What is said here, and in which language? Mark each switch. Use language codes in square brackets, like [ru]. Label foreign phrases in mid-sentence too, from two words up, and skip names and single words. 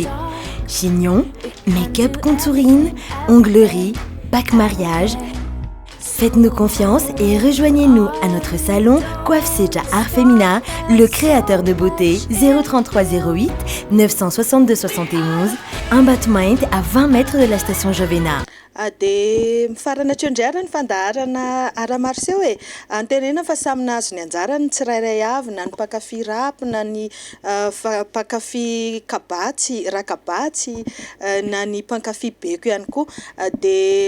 [fr] Chignon, [en] make-up contouring, [fr] onglerie, pack mariage. Faites-nous confiance et rejoignez-nous à notre salon Coiffe Seja Art Femina, le créateur de beauté 03308 962 71, un Batmind à 20 mètres de la station Jovena. [mg] Dia mifarana trondriara ny fandaharana Aramarseo antenena fa samy nahazo ny anjarany tsirairay avy na ny mpakafy rap na ny mpakafy kabatsy rakabatsy na ny mpankafy beko ihany koa dia